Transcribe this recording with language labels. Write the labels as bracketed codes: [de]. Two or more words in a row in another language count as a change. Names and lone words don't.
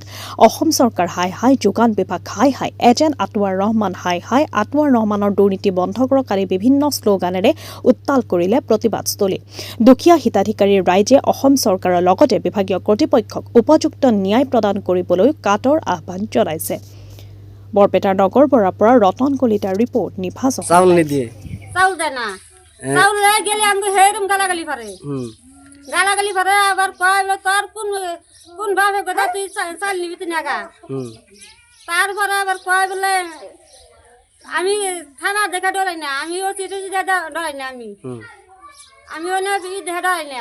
[as] অসম চৰকাৰ হাই হাই, যোগান বিভাগ হাই হাই, এজেণ্ট আটোৱাৰ ৰহমান হাই হাই, আটোৱাৰ ৰহমানৰ দুৰ্নীতি বন্ধ কৰক আদি বিভিন্ন শ্লোগানেৰে উত্তাল কৰিলে প্ৰতিবাদস্থলী। দুখীয়া হিতাধিকাৰীৰ ৰাইজে অসম চৰকাৰৰ লগতে বিভাগীয় কৰ্তৃপক্ষক উপযুক্ত ন্যায় প্ৰদান কৰিবলৈ কাটৰ আহ্বান জনাইছে। বৰপেটাৰ নগৰবৰাৰ পৰা ৰতন কলিতাৰ ৰিপৰ্ট, নিভাজ। চাউল নিদিয়ে, [bn] চাউল দেয় না, চাউল গেলে আমি সেইরকম গালাগালি পারে, গালাগালি পারে। আবার কয় তোর কোন ভাবে কথা তুই চাল নিবি তুই নাগা। তারপরে আবার কয় বলে আমি থানা দেখা ডরাই না, আমি ও চিঠি ডরাই না, আমি অনেক দেখা ডরাই না।